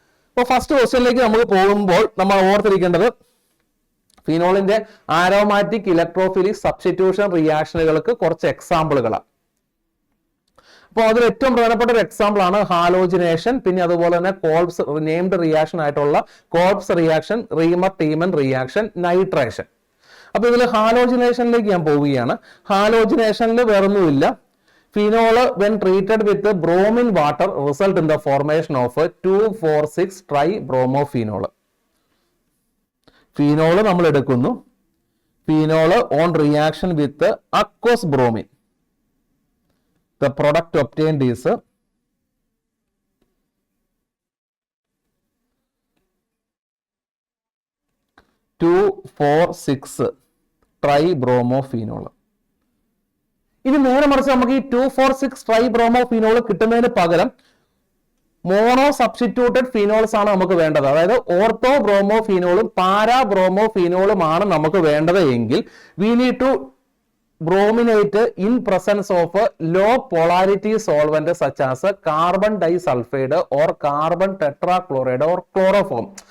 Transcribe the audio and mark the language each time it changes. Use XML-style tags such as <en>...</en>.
<ml>അപ്പോൾ ഫസ്റ്റ് ക്വസ്റ്റ്യനിലേക്ക് നമ്മൾ പോകുമ്പോൾ നമ്മൾ ഓർത്തിരിക്കേണ്ടത് ഫിനോളിന്റെ ആരോമാറ്റിക് ഇലക്ട്രോഫിലിക് സബ്സ്റ്റിറ്റ്യൂഷൻ റിയാക്ഷനുകൾക്ക് കുറച്ച് എക്സാമ്പിളുകളാണ്. അപ്പോൾ അതിൽ ഏറ്റവും പ്രധാനപ്പെട്ട ഒരു എക്സാമ്പിൾ ആണ് ഹാലോജിനേഷൻ. പിന്നെ അതുപോലെ തന്നെ കോൾബ്സ് നെയിംഡ് റിയാക്ഷൻ ആയിട്ടുള്ള Kolbe's reaction, Reimer ടീമൻ reaction, nitration. അപ്പൊ ഇതിൽ ഹാലോജിനേഷനിലേക്ക് ഞാൻ പോവുകയാണ്. ഹാലോജിനേഷനിൽ വേറൊന്നുമില്ല.</ml> <en>Phenol when treated with bromine water result in the formation of 2,4,6 tribromophenol.</en> <ml>Phenol നമ്മൾ എടുക്കുന്നു.</ml> <en>Phenol on reaction with aqueous bromine. The product obtained is 2,4,6 tribromophenol.</en> <ml>ഇനി നേരെ മറിച്ച് നമുക്ക് ഈ 2,4,6 ട്രൈബ്രോമോഫിനോൾ കിട്ടുന്നതിന് പകരം മോണോ സബ്സ്റ്റിറ്റ്യൂട്ടഡ് ഫിനോൾസ് ആണ് നമുക്ക് വേണ്ടത്. അതായത് ഓർത്തോ ബ്രോമോഫിനോളും പാരാ ബ്രോമോഫിനോളുമാണ് നമുക്ക് വേണ്ടത് എങ്കിൽ</ml> <en>We need to brominate in presence of low polarity solvent such as carbon disulphide or carbon tetrachloride or chloroform.</en>